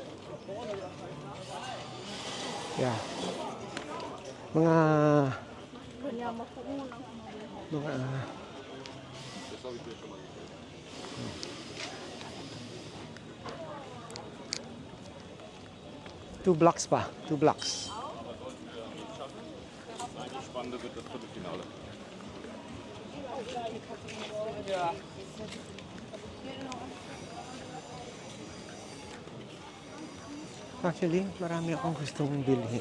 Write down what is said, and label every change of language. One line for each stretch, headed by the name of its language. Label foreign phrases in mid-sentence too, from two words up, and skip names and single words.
English: Yeah.
Filipino: Mga... Mga... 2 blocks pa. 2 blocks.
German: Spannende wird das Viertelfinale.
Filipino: Actually, marami akong gustong bilhin.